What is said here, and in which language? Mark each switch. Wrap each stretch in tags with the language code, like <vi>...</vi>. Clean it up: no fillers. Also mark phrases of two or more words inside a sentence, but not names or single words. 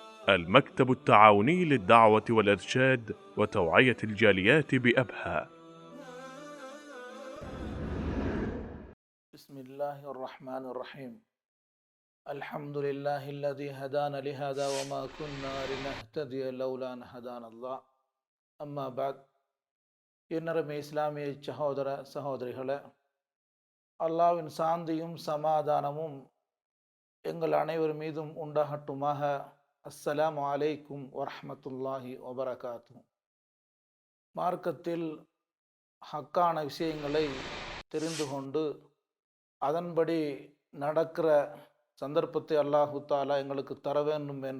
<ar>المكتب التعاوني للدعوة والإرشاد وتوعية الجاليات بأبها. بسم الله الرحمن الرحيم. الحمد لله الذي هدانا لهذا وما كنا لنهتدي لولا أن هدانا الله. أما بعد.</ar> <ta>இன்னரமே இஸ்லாமிய சகோதர சகோதரிகளே, அல்லாஹ்வின் சாந்தியும் சமாதானமும் எங்கள் அனைவர் மீதும் உண்டாகட்டுமாக.</ta> <ar>السلام عليكم ورحمة الله وبركاته.</ar> <ta>மார்க்கத்தில் ஹக்கான விஷயங்களை தெரிந்து கொண்டு அதன்படி நடக்கிற சந்தர்ப்பத்தை</ta> <ar>الله تعالى</ar> <ta>எங்களுக்கு தர வேண்டும் என்ற</ta>